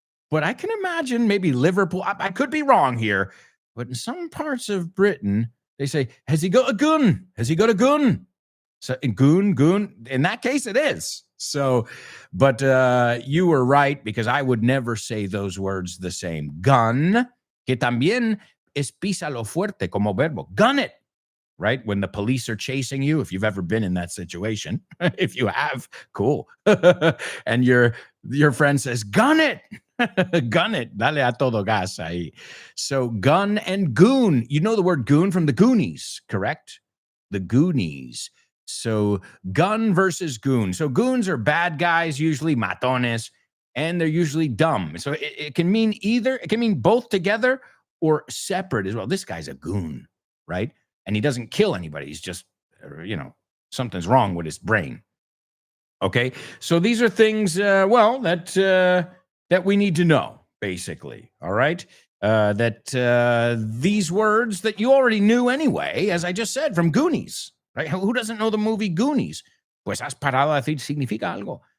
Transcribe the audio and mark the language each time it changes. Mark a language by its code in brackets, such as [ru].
[en] But I can imagine maybe Liverpool. I could be wrong here. But in some parts of Britain, they say, has he got a gun? Has he got a gun? So goon, in that case, it is. So, but you were right, because I would never say those words the same. [es] Gun, que también es písalo fuerte como verbo. [en] Gun it, right? When the police are chasing you, if you've ever been in that situation. If you have, cool. And your friend says, gun it. Gun it. [es] Dale a todo gas ahí. [en] So gun and goon. You know the word goon from the Goonies, correct? The Goonies. So gun versus goon. So goons are bad guys, usually matones, and they're usually dumb. So it can mean either. It can mean both together or separate as well. This guy's a goon, right? And he doesn't kill anybody. He's just, something's wrong with his brain. Okay, so these are things, that we need to know, basically. All right, these words that you already knew anyway, as I just said, from Goonies. Right? Who doesn't know the movie Goonies? [es] Pues has parado a decir significa algo.